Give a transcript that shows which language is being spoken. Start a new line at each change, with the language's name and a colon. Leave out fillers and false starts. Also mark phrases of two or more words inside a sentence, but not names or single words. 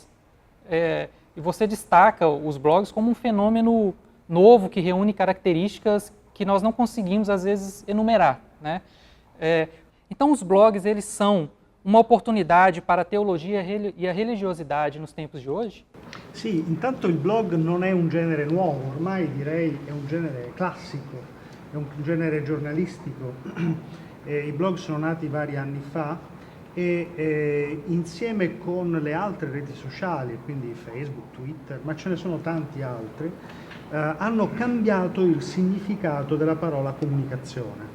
Portuguese: E você destaca os blogs como um fenômeno novo que reúne características que nós não conseguimos, às vezes, enumerar, né? Então, os blogs, eles são uma oportunidade para a teologia e a religiosidade nos tempos de hoje?
Italian: Sì, intanto il blog non è un genere nuovo, ormai direi è un genere classico, è un genere giornalistico. I blog sono nati vari anni fa e insieme con le altre reti sociali, quindi Facebook, Twitter, ma ce ne sono tanti altri, hanno cambiato il significato della parola comunicazione.